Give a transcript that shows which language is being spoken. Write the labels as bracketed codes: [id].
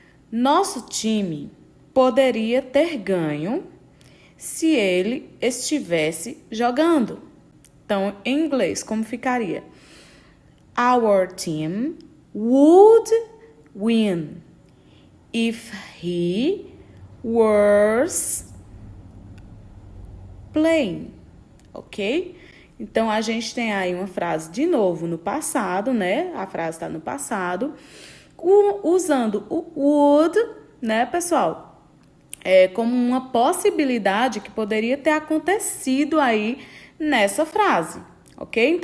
[pt] Nosso time poderia ter ganho se ele estivesse jogando. Então, em inglês, como ficaria? [en] Our team would win if he was playing, ok? [pt] Então, a gente tem aí uma frase de novo no passado, né? A frase está no passado, usando o would, né, pessoal? Como uma possibilidade que poderia ter acontecido aí nessa frase, ok?